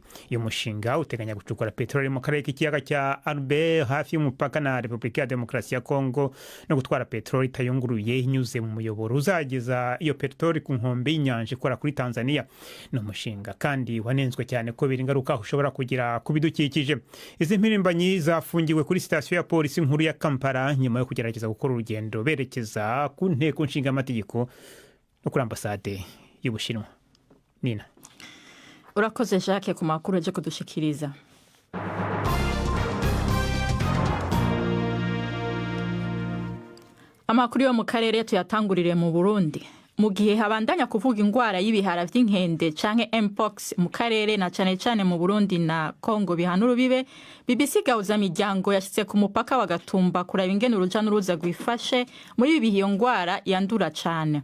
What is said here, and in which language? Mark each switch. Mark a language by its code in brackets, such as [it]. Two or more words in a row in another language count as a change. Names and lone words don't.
[rw] Iyo mushinga uteganya gucukura petroli mu karere k'ikiyaga cya Albert hafi y'umupaka na Repubulika ya Demokarasi ya Kongo no gutwara petroli tayunguruye inyuze mu muyoboro uzageza iyo petroli ku nkombe y'inyanja ikora kuri Tanzania. No mushinga kandi wanenzwe cyane ko biri ingaruka ushobora kugira ku bidukikije. Izi mpirimbanyi zafungiwe kuri sitasiyo ya polisi nkuru ya Kampala nyuma yo kugerageza gukora urugendo berekeza ku nteko nshinga amategeko no kuri ambasade y'Ubushinwa. Nina. [rn] Urakoze Jacques ku makuru aje kudushikiriza. Amakuru yo mu karere tuyatangurire mu Burundi. Mu gihe habandanya kuvuga ingwara y'ibihara vy'inkende canke mpox mu karere na cane mu Burundi na Kongo bihanura bibe, BBC Gahuza Miryango yashitse ku mupaka wa Gatumba kuraba ingene uruja n'uruza gwifashe muri ibi iyo ngwara yandura cane.